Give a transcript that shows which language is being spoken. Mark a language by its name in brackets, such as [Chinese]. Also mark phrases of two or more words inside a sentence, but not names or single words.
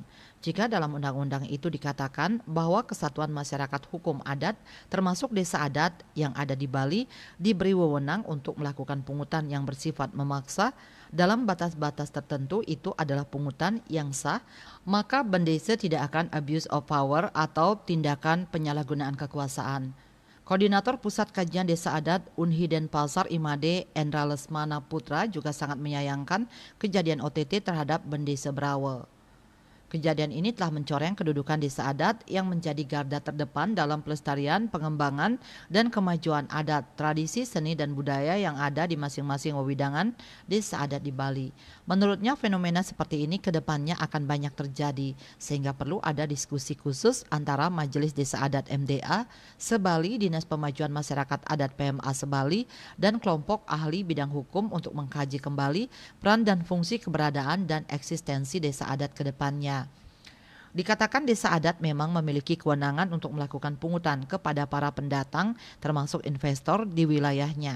[Indonesian] Jika dalam undang-undang itu dikatakan bahwa kesatuan masyarakat hukum adat termasuk desa adat yang ada di Bali diberi wewenang untuk melakukan pungutan yang bersifat memaksa dalam batas-batas tertentu, itu adalah pungutan yang sah, maka Bendesa tidak akan [English] abuse of power [Indonesian] atau tindakan penyalahgunaan kekuasaan. Koordinator Pusat Kajian Desa Adat Unhi Denpasar Imade Endra Lesmana Putra juga sangat menyayangkan kejadian OTT terhadap Bendesa Brawo. Kejadian ini telah mencoreng kedudukan desa adat yang menjadi garda terdepan dalam pelestarian, pengembangan, dan kemajuan adat, tradisi, seni, dan budaya yang ada di masing-masing wewidangan desa adat di Bali. Menurutnya, fenomena seperti ini ke depannya akan banyak terjadi, sehingga perlu ada diskusi khusus antara Majelis Desa Adat MDA Sebali, Dinas Pemajuan Masyarakat Adat PMA Sebali, dan kelompok ahli bidang hukum untuk mengkaji kembali peran dan fungsi keberadaan dan eksistensi desa adat ke depannya. Dikatakan desa adat memang memiliki kewenangan untuk melakukan pungutan kepada para pendatang termasuk investor di wilayahnya.